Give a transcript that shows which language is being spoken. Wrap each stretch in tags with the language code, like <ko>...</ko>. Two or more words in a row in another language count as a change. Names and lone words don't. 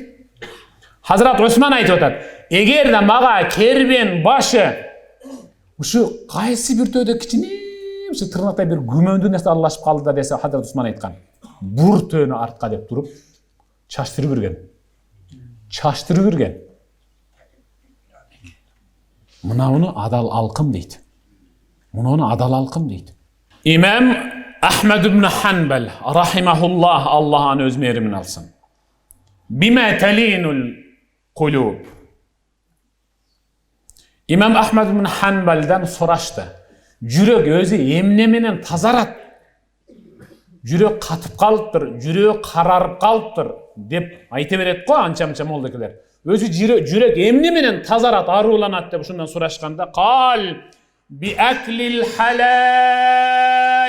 <ky>Хазрат Усман айтып атат, эгерде мага кербен башы ушу кайсы бир төөдө кичине тырнактай бир күмөндүү нерсе аралашып калды да десе, Хазрат Усман айткан, бур төөнү артка деп туруп чачтырып үрген. Чачтырып үрген. Мынауны адал алкым дейт. Мынауны адал алкым дейт. Имам Ахмад ибн Ханбал рахимахуллах, Аллах аны өз мээримин алсын.</ky> <ar>بما تلين القلوب.</ar> <ky>Имам Ахмад ибн Ханбалдан сурашты. Жүрөк өзү эмне менен тазарат? Жүрөк катып калыптыр, жүрөк карарып калыптыр деп айта берет го анча-мынча молдокелер. Өзү жүрөк эмне менен тазарат, арууланат деп ушундан сурашканда,</ky> <ar>قال بأكل الحلال.</ar>